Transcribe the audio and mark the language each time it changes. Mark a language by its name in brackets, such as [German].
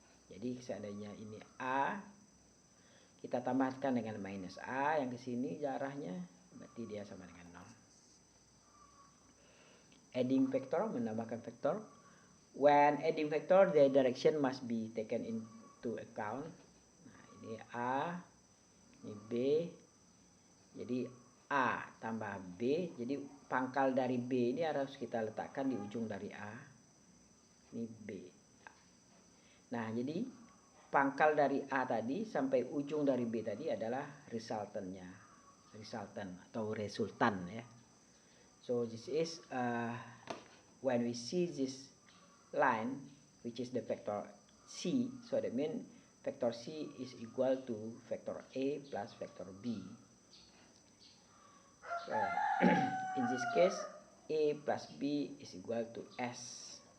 [Indonesian] Jadi seandainya ini A, kita tambahkan dengan minus A yang ke sini arahnya, berarti dia sama dengan 0. [English] Adding vector, [Indonesian] menambahkan vektor. [English] When adding vector, the direction must be taken into account. [Indonesian] Nah, ini A, ini B. Jadi A tambah B, jadi pangkal dari B ini harus kita letakkan di ujung dari A. Ini B. Nah, jadi pangkal dari A tadi sampai ujung dari B tadi adalah resultant atau resultan ya. [English] So this is when we see this line which is the vector C, so that means vector C is equal to vector A plus vector B. So in this case A plus B is equal to S.